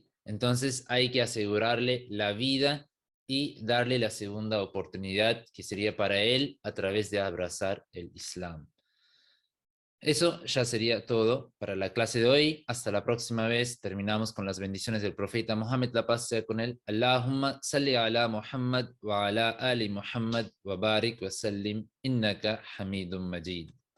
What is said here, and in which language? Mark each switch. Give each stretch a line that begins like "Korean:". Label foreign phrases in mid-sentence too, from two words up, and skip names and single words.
Spanish: Entonces hay que asegurarle la vida y darle la segunda oportunidad que sería para él a través de abrazar el Islam. Eso ya sería todo para la clase de hoy. Hasta la próxima vez. Terminamos con las bendiciones del profeta Muhammad, la paz sea con él.
Arabic: اللهم صل على محمد وعلى آل محمد وبارك وسلم إنك حميد مجيد.